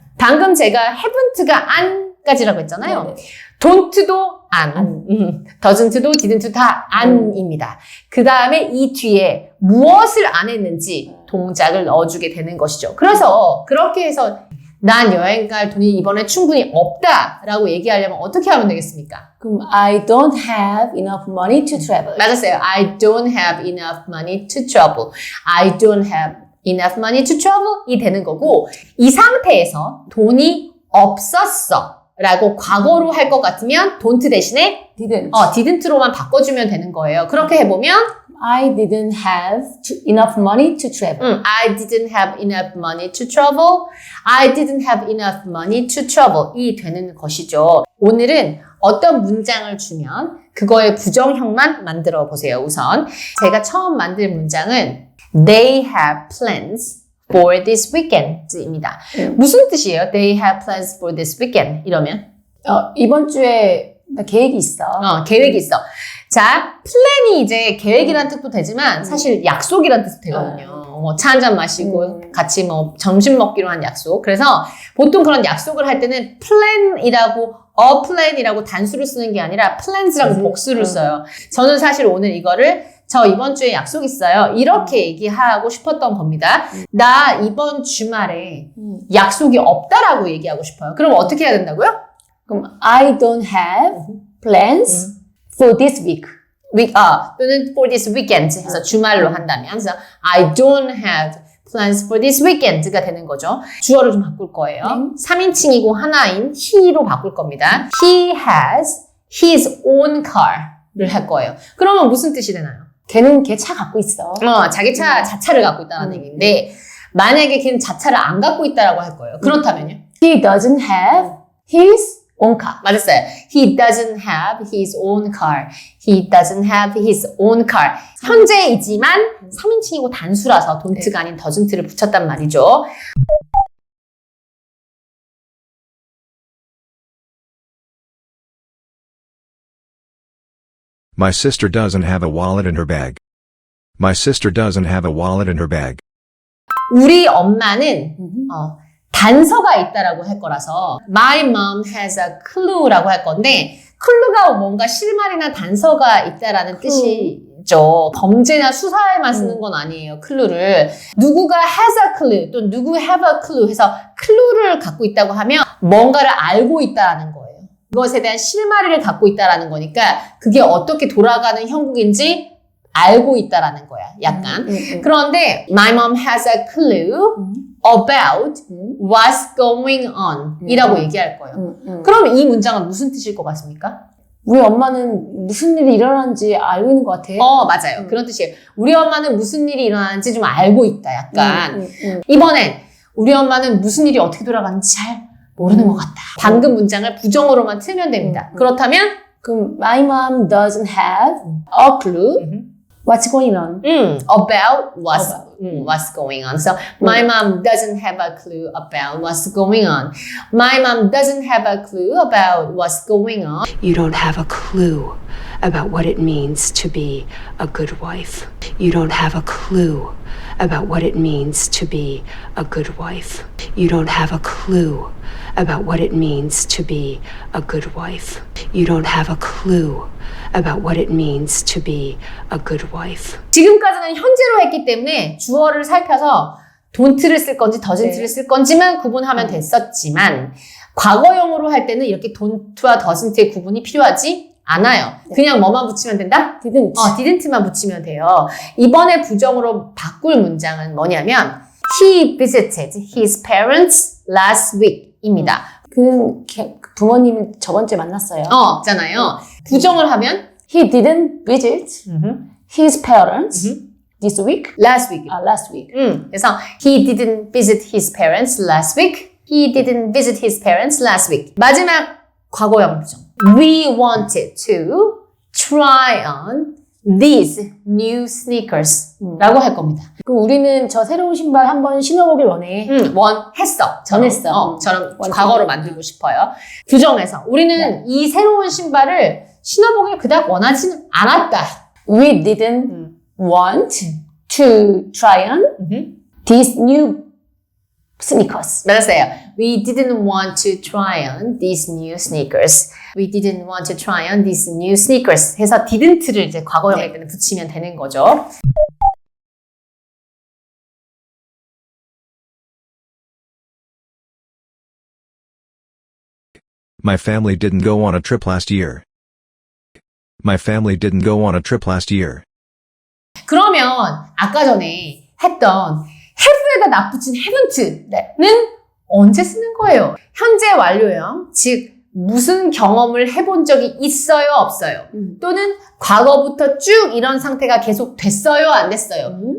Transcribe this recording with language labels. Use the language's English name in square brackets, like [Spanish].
[Korean] 방금 제가 haven't가 안까지라고 했잖아요. don't도 안, doesn't도 didn't도 다 안입니다. 그 다음에 이 뒤에 무엇을 안 했는지 동작을 넣어주게 되는 것이죠. 그래서 그렇게 해서 난 여행 갈 돈이 이번에 충분히 없다라고 얘기하려면 어떻게 하면 되겠습니까? 그럼 [English] I don't have enough money to travel. [Korean] 맞았어요. [English] I don't have enough money to travel. I don't have enough money to travel [Korean] 이 되는 거고 이 상태에서 돈이 없었어 라고 과거로 할 것 같으면 don't 대신에 didn't로만 바꿔주면 되는 거예요. 그렇게 해보면 [English] I didn't have enough money to travel. I didn't have enough money to travel. I didn't have enough money to travel [Korean] 이 되는 것이죠. 오늘은 어떤 문장을 주면 그거의 부정형만 만들어 보세요. 우선 제가 처음 만들 문장은 [English] They have plans for this weekend [Korean] 입니다. 무슨 뜻이에요? [English] They have plans for this weekend [Korean] 이러면? 이번 주에 나 계획이 있어. 계획이 있어. 자, 플랜이 이제 계획이란 뜻도 되지만 사실 약속이란 뜻도 되거든요. 차 한잔 마시고 같이 뭐 점심 먹기로 한 약속. 그래서 보통 그런 약속을 할 때는 plan이라고 a plan이라고 단수를 쓰는 게 아니라 plans라고 복수를 써요. 저는 사실 오늘 이거를 저 이번 주에 약속 있어요. 이렇게 얘기하고 싶었던 겁니다. 나 이번 주말에 약속이 없다라고 얘기하고 싶어요. 그럼 어떻게 해야 된다고요? 그럼 [English] I don't have plans for this week. [Korean] 또는 [English] for this weekend [Korean] 해서 주말로 한다면 그래서 [English] I don't have plans for this weekend가 [Korean] 되는 거죠. 주어를 좀 바꿀 거예요. 3인칭이고 하나인 he로 바꿀 겁니다. [English] He has his own car를 [Korean] 할 거예요. 그러면 무슨 뜻이 되나요? 걔는 걔 차 갖고 있어. 자기 자차를 갖고 있다는 얘기인데 만약에 걔는 자차를 안 갖고 있다라고 할 거예요. 그렇다면요? [English] He doesn't have his own car. [Korean] 맞았어요. [English] He doesn't have his own car. He doesn't have his own car. [Korean] 현재이지만 3인칭이고 단수라서 don't가 아닌 doesn't를 붙였단 말이죠. [English] My sister doesn't have a wallet in her bag. My sister doesn't have a wallet in her bag. [Korean] 우리 엄마는 단서가 있다라고 할 거라서 [English] My mom has a clue [Korean] 라고 할 건데 clue가 뭔가 실마리나 단서가 있다라는 뜻이 클루죠. 범죄나 수사에만 쓰는 건 아니에요. 클루를. 누구가 [English] has a clue [Korean] 또 누구 [English] have a clue [Korean] 해서 클루를 갖고 있다고 하면 뭔가를 알고 있다라는 거예요. 그것에 대한 실마리를 갖고 있다라는 거니까 그게 어떻게 돌아가는 형국인지 알고 있다라는 거야. 약간. 그런데 [English] my mom has a clue about what's going on [Korean] 이라고 얘기할 거예요. 그럼 이 문장은 무슨 뜻일 것 같습니까? 우리 엄마는 무슨 일이 일어나는지 알고 있는 것 같아. 맞아요. 그런 뜻이에요. 우리 엄마는 무슨 일이 일어나는지 좀 알고 있다. 약간. 이번엔 우리 엄마는 무슨 일이 어떻게 돌아가는지 잘 모르는 것 같다. 방금 문장을 부정어로만 틀면 됩니다. 그렇다면 그럼 [English] my mom doesn't have a clue what's going on. about what's going on. So my mom doesn't have a clue about what's going on. My mom doesn't have a clue about what's going on. You don't have a clue about what it means to be a good wife. You don't have a clue about what it means to be a good wife. You don't have a clue about what it means to be a good wife. You don't have a clue about what it means to be a good wife. [Korean] 지금까지는 현재로 했기 때문에 주어를 살펴서 don't를 쓸 건지 doesn't를 쓸 건지만 구분하면 됐었지만 과거형으로 할 때는 이렇게 don't와 doesn't의 구분이 필요하지 않아요. 그냥 뭐만 붙이면 된다? [English] didn't. [Korean] didn't만 붙이면 돼요. 이번에 부정으로 바꿀 문장은 뭐냐면 [English] He visited his parents last week [Korean] 입니다. 그 부모님 저번 주에 만났어요. 있잖아요. 부정을 하면 [English] He didn't visit his parents this week. last week. last week. [Korean] 그래서 [English] he didn't visit his parents last week. He didn't visit his parents last week. [Korean] 마지막 과거형 부정. [English] We wanted to try on these new sneakers [Korean] 라고 할 겁니다. 그럼 우리는 저 새로운 신발 한번 신어보길 원해. 원했어. 전했어. 저는 과거로 만들고 싶어요. 규정에서 우리는 이 새로운 신발을 신어보길 그닥 원하지는 않았다. [English] We didn't want to try on these new sneakers. [Korean] 맞았어요. [English] We didn't want to try on these new sneakers. We didn't want to try on these new sneakers. [Korean] 해서 didn't를 이제 과거형일 때는 붙이면 되는 거죠. [English] My family didn't go on a trip last year. My family didn't go on a trip last year. [Korean] 그러면 아까 전에 했던 have에다 납붙인 haven't는 언제 쓰는 거예요? 현재 완료형, 즉 무슨 경험을 해본 적이 있어요, 없어요? 또는 과거부터 쭉 이런 상태가 계속 됐어요, 안 됐어요?